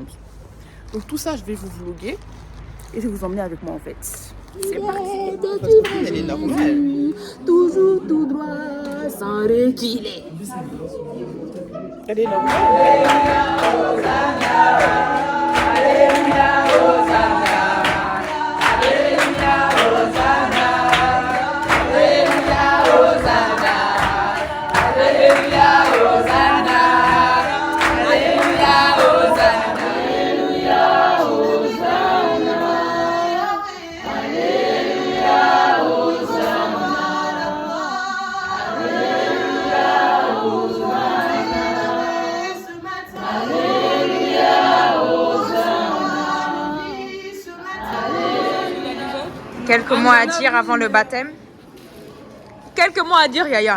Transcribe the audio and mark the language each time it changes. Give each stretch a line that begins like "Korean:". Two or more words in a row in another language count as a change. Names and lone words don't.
French: Donc tout ça, je vais vous vloguer et je vais vous emmener avec moi en fait. C'est parti. Elle est normale. Toujours tout droit, sans reculer. Elle est normale. Alléluia, Hosanna. Alléluia, Hosanna. Alléluia, Hosanna. Alléluia, Hosanna. Alléluia, Hosanna. Alléluia, Hosanna. Alléluia, Hosanna. Quelques mots à dire avant le baptême. Quelques mots à dire, Yaya.